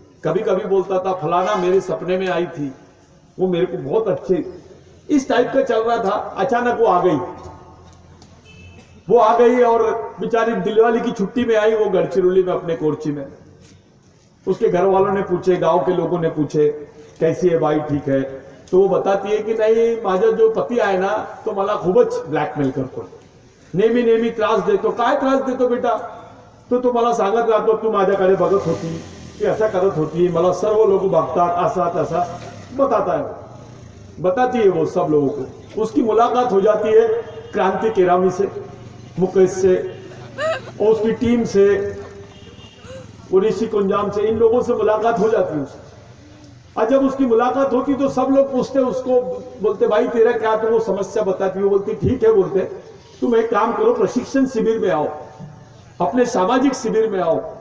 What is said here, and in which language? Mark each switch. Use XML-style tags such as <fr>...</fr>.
<hi>कभी कभी बोलता था फलाना मेरे सपने में आई थी, वो मेरे को बहुत अच्छे, इस टाइप का चल रहा था। अचानक वो आ गई वो आ गई और बेचारी दिलवाली की छुट्टी में आई, वो गढ़चिरौली में अपने कोरची में। उसके घर वालों ने पूछे, गांव के लोगों ने पूछे कैसी है बाई, ठीक है? तो वो बताती है की</hi> <mr>नाही, माझा जो पती आहे ना तो मला खूपच ब्लॅकमेल करतो, नेहमी नेहमी त्रास देतो. काय त्रास देतो बेटा? तो मला सांगत राहतो तू माझ्याकडे बघत होती, ती ऐसा करत होती, मला सर्व लोग बघतात,</mr> <hi>ऐसा तैसा बताती है वो सब लोगों को. उसकी मुलाकात हो जाती है क्रांति केरामी से, मुकेश से और उसकी टीम से, ऋषि कुंजाम से, इन लोगों से मुलाकात हो जाती है उसकी. और जब उसकी मुलाकात होती तो सब लोग पूछते उसको, बोलते भाई तेरा क्या, तो वो समस्या बताती, वो बोलती ठीक है, बोलते तुम एक काम करो, प्रशिक्षण शिविर में आओ, अपने सामाजिक शिविर में आओ.</hi>